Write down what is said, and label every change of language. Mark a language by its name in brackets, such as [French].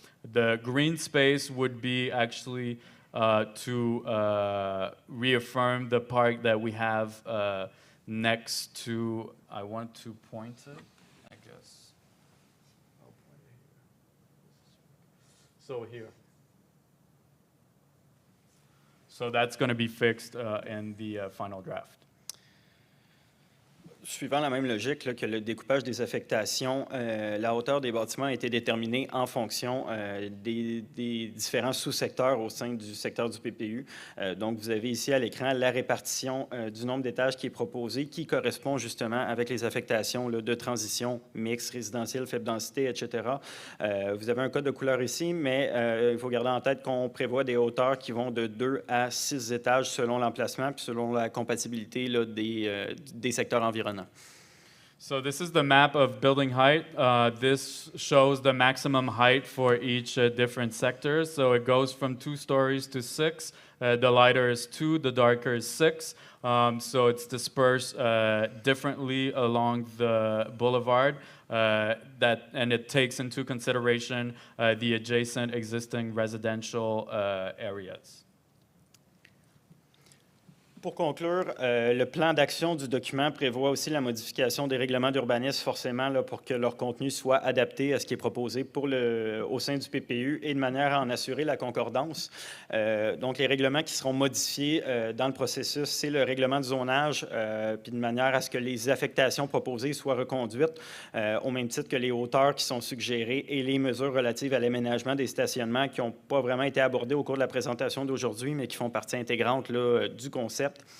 [English] The green space would be actually to reaffirm the park that we have next to, I want to point it, I guess. So here. So that's going to be fixed in the final draft. [French] suivant la même logique là, que le découpage des affectations, la hauteur des bâtiments a été déterminée en fonction des différents sous-secteurs au sein du secteur du PPU. Donc, vous avez ici à l'écran la répartition du nombre d'étages qui est proposé, qui correspond justement avec les affectations là, de transition, mixte, résidentielle, faible densité, etc. Vous avez un code de couleur ici, mais il faut garder en tête qu'on prévoit des hauteurs qui vont de 2 à 6 étages selon l'emplacement puis selon la compatibilité là, des secteurs environnants. [English] So this is the map of building height. This shows the maximum height for each different sector. So it goes from 2 stories to 6. The lighter is 2, the darker is 6. So it's dispersed differently along the boulevard. And it takes into consideration the adjacent existing residential areas. [French] Pour conclure, le plan d'action du document prévoit aussi la modification des règlements d'urbanisme forcément là, pour que leur contenu soit adapté à ce qui est proposé au sein du PPU et de manière à en assurer la concordance. Donc, les règlements qui seront modifiés dans le processus, c'est le règlement de zonage, puis de manière à ce que les affectations proposées soient reconduites au même titre que les hauteurs qui sont suggérées et les mesures relatives à l'aménagement des stationnements qui n'ont pas vraiment été abordées au cours de la présentation d'aujourd'hui, mais qui font partie intégrante là, du concept.